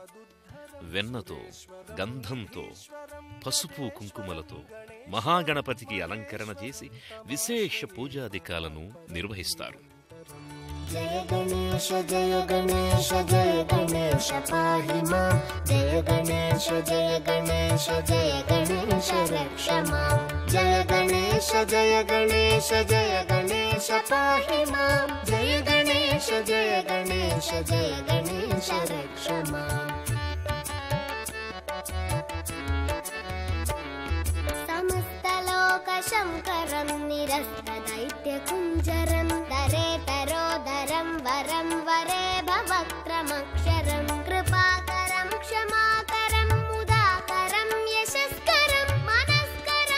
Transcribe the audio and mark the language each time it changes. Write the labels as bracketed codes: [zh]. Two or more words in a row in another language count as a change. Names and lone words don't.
[te] వెన్నతో, గంధంతో, పసుపు కుంకుమలతో మహాగణపతికి అలంకరణ చేసి విశేష పూజాధికాలను నిర్వహిస్తారు. [sa] జయ గణేశ జయ గణేశ జయ గణేశ పాహి మాం జయ గణేశ జయ గణేశ జయ గణేశ రక్ష మాం జయ గణేశ गणेश जय गणेश जय गणेश पाहि मां जय गणेश जय गणेश जय गणेश रक्ष माम् समस्तलोकशङ्करं निरस्तदैत्यकुञ्जरं दरेतरोदरं वरं वरे भवक्त्रमक्षरं कृपाकरं क्षमाकरं मुदाकरं यशस्करं मनस्करं